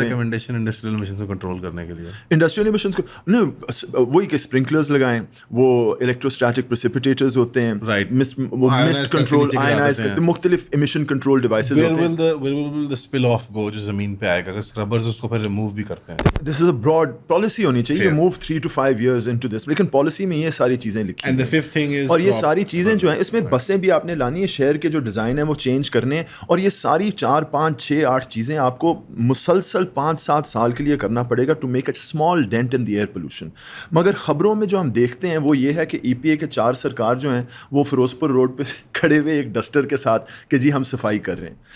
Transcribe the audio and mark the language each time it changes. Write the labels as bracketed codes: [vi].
[ur] Recommendation industrial emission کو control کرنے کے لیے انڈسٹریل ایمیشنز کو وہی کہ اسپرنکلرز لگائیں, وہ الیکٹروسٹیٹک پریسیپیٹیٹرز ہوتے ہیں, مسٹ کنٹرول, آئنائز, مختلف ایمیشن کنٹرول ڈیوائسز ہوتے ہیں. [en] where will the spill off go [ur] جو زمین پہ آئے گا, اگر اسکربرز اس کو پھر ریموو بھی کرتے ہیں. [en] This is a broad policy [ur] ہونی چاہیے. [en] You move 3 to 5 years into this. [ur] لیکن پالیسی میں یہ ساری چیزیں لکھی [en] And the fifth thing is [ur] اور یہ ساری چیزیں جو ہیں اس میں بسیں بھی آپ نے لانی ہے, شہر کے جو ڈیزائن ہیں وہ چینج کرنے ہیں, اور یہ ساری 4, 5, 6, 8 چیزیں آپ کو مسلسل 5-7 سال کے لیے کرنا پڑے گا [en] to make a small dent in the air pollution. [ur] مگر خبروں میں جو ہم دیکھتے ہیں وہ یہ ہے کہ ای پی اے کے 4 سرکار جو ہیں وہ فیروزپور روڈ پہ کھڑے ہوئے ایک ڈسٹر کے ساتھ کہ جی ہم صفائی کر رہے ہیں.